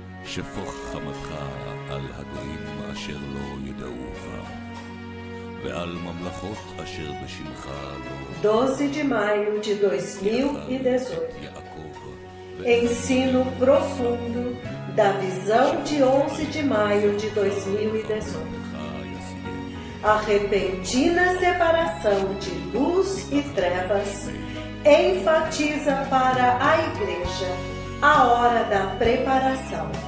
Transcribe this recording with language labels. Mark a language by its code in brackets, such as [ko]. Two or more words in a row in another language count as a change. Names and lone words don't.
[he] שפוך חמתך על הגויים אשר לא ידעוך, ועל ממלכות אשר בשמך לא. [pt] 12 de maio de 2018. יעקב, Ensino profundo da visão de 11 de maio de 2018. A repentina separação de luz e trevas enfatiza para a Igreja a hora da preparação.